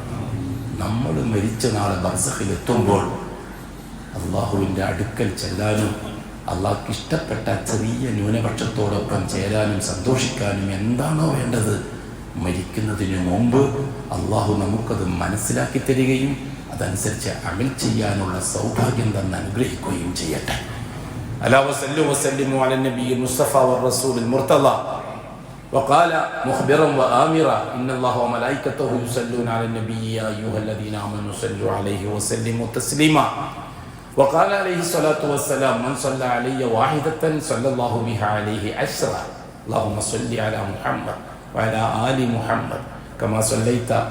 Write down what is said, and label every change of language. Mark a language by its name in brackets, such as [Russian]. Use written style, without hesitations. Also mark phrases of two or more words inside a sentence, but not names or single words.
[Malayalam] നമ്മൾ മരിച്ച നാളെ ബർസഖിലെത്തുമ്പോൾ അള്ളാഹുവിൻ്റെ അടുക്കൽ ചെല്ലാനും അള്ളാഹ്ക്ക് ഇഷ്ടപ്പെട്ട ചെറിയ ന്യൂനപക്ഷത്തോടൊപ്പം ചേരാനും സന്തോഷിക്കാനും എന്താണോ വേണ്ടത് മരിക്കുന്നതിന് മുമ്പ് അള്ളാഹു നമുക്കത് മനസ്സിലാക്കി തരികയും അതനുസരിച്ച് അമൽ ചെയ്യാനുള്ള സൗഭാഗ്യം തന്നെ അനുഗ്രഹിക്കുകയും ചെയ്യട്ടെ. [Arabic] ألا وصلوا وسلموا على النبي المصطفى والرسول المرتضى وقال مخبرا وآمرا إن الله وملائكته يصلون على النبي يا أيها الذين آمنوا صلوا عليه وسلموا تسليما وقال عليه الصلاة والسلام من صلى علي واحدة صلى الله بها عليه عشرا اللهم صل على محمد وعلى آل محمد كما صليت